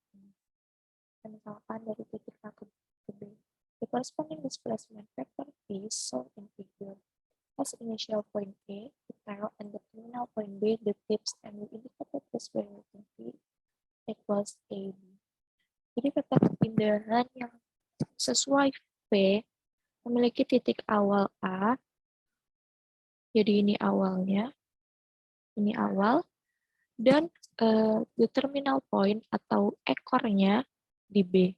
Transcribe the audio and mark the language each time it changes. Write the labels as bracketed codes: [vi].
[id] Kita misalkan dari titik A ke B. [en] The corresponding displacement vector V is shown in figure. As initial point A, the arrow and the terminal point B, the tips, and we indicated this by writing V equals AB. [id] Jadi vektor perpindahan yang sesuai V memiliki titik awal A, jadi ini awalnya, ini awal, dan [en] the terminal point [id] atau ekornya di B.